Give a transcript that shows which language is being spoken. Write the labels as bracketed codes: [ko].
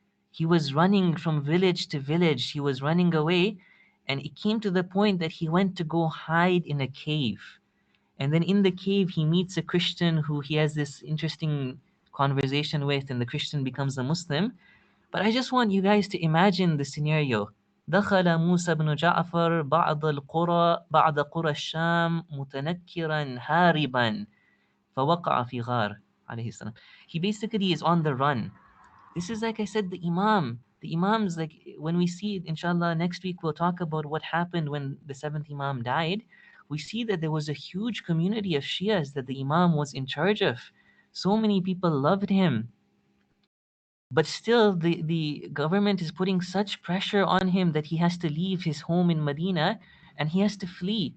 [en] He was running from village to village. He was running away, and it came to the point that he went to go hide in a cave. And then in the cave, he meets a Christian who he has this interesting conversation with, and the Christian becomes a Muslim. But I just want you guys to imagine the scenario. [ar] دخل موسى بن جعفر بعد قرى الشام متنكرا هاربا فوقع في غار عليه السلام. [en] He basically is on the run. This is, like I said, the Imam. The Imams, like when we see it, inshallah, next week we'll talk about what happened when the 7th Imam died. We see that there was a huge community of Shias that the Imam was in charge of. So many people loved him. But still, the government is putting such pressure on him that he has to leave his home in Medina and he has to flee.